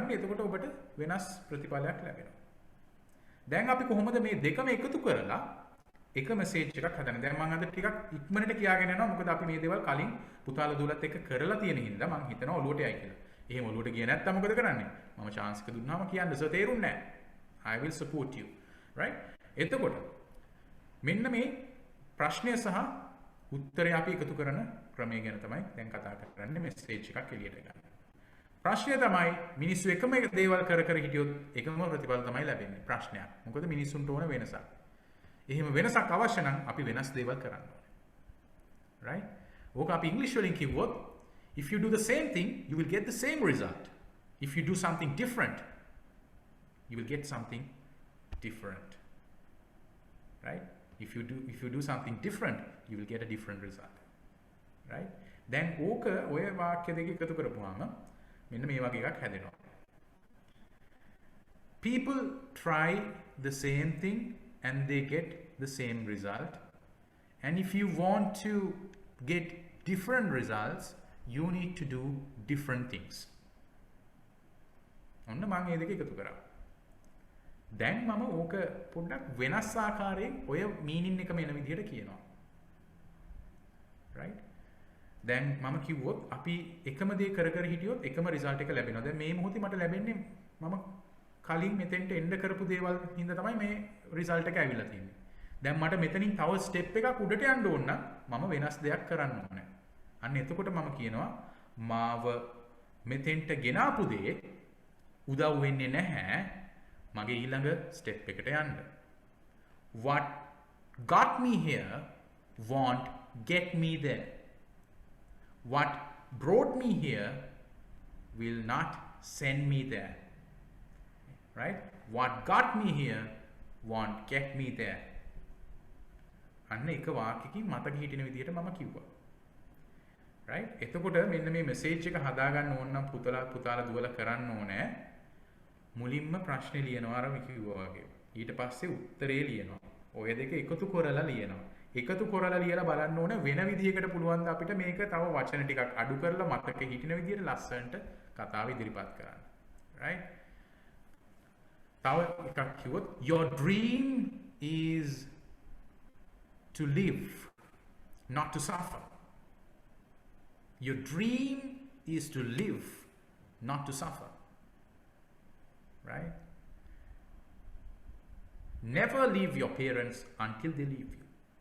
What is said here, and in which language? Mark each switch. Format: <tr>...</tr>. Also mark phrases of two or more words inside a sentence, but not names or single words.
<si>එතකොට ඔබට වෙනස් ප්‍රතිඵලයක් ලැබෙනවා. දැන් අපි කොහොමද මේ දෙකම එකතු කරලා එක මැසේජ් එකක් හදන්නේ? දැන් මම අද ටිකක් ඉක්මනට කියාගෙන යනවා. මොකද අපි මේ දේවල් කලින් පුතාලා දුවලත් එක්ක කරලා තියෙන හින්දා මම හිතනවා ඔලුවට යයි කියලා. එහෙම ඔලුවට ගියේ නැත්තම් මොකද කරන්නේ? මම chance එක දුන්නාම කියන්න සර් තේරුන්නේ නැහැ.</si> <en>I will support you. right?</en> <si>එතකොට මෙන්න මේ ප්‍රශ්නය සහ උත්තරය අපි එකතු කරන ක්‍රමය ගැන තමයි දැන් කතා කරන්නේ. මැසේජ් එකක් එළියට ගන්න. ප්‍රශ්නය තමයි මිනිස්සු එකම දේවල් කර කර හිටියොත් එකම ප්‍රතිඵල තමයි ලැබෙන්නේ. ප්‍රශ්නයක්. මොකද මිනිස්සුන්ට ඕන වෙනසක්. එහෙම වෙනසක් අවශ්‍ය නම් අපි වෙනස් දේවල් කරන්න ඕනේ.</si> <en>right?</en> <si>ඕක අපි ඉංග්‍රීසි වලින් කිව්වොත්</si> <en>if you do the same thing you will get the same result. If you do something different you will get something different. right? If you do something different you will get a different result. right?</en> <si>දැන් ඕක ඔය වාක්‍ය දෙක එකතු කරපුවාම මෙන්න මේ වගේ එකක් හැදෙනවා.</si> <en>People try the same thing and they get the same result. And if you want to get different results, you need to do different things.</en> <si>ඔන්න මම මේ දෙක එකතු කරා. දැන් මම ඕක පොඩ්ඩක් වෙනස් ආකාරයෙන් ඔය මීනින් එකම එන විදිහට කියනවා. right? දැන් මම කිව්වොත් අපි එකම දේ කර කර හිටියොත් එකම රිසල්ට් එක ලැබෙනවා. දැන් මේ මොහොතේ මට ලැබෙන්නේ මම කලින් මෙතෙන්ට එන්න කරපු දේවල් හින්දා තමයි මේ රිසල්ට් එක ඇවිල්ලා තියෙන්නේ. දැන් මට මෙතනින් තව ස්ටෙප් එකක් උඩට යන්න ඕන නම් මම වෙනස් දෙයක් කරන්න ඕනේ. අන්න එතකොට මම කියනවා මාව මෙතෙන්ට ගෙනාපු දේ උදව් වෙන්නේ නැහැ. මගේ ඊළඟ ස්ටෙප් එකට යන්න.</si> <en>What got me here won't get me there. What brought me here will not send me there. Right? What got me here won't get me there.</en> <si>අන්න එක වාක්‍යකින් මතක හිටින විදිහට මම කිව්වා. right? එතකොට මෙන්න මේ මෙසේජ් එක හදාගන්න ඕන නම් පුතාලා දුවලා කරන්න ඕනේ. මුලින්ම ප්‍රශ්නේ ලියනවා අර කිව්වා වගේ. ඊට පස්සේ උත්තරේ ලියනවා. ඔය දෙක එකතු කරලා ලියනවා. එකතු කරලා ලියලා බලන්න ඕනේ වෙන විදිහකට පුළුවන් ද අපිට මේක තව වචන ටිකක් අඩු කරලා මතක හිටින විදිහට ලස්සනට කතාව ඉදිරිපත් කරන්න.</si> <en>right?</en> <si>තව එකක් කිව්වොත්</si> <en>your dream is to live, not to suffer. Your dream is to live, not to suffer. Right? Never leave your parents until they leave you.</en>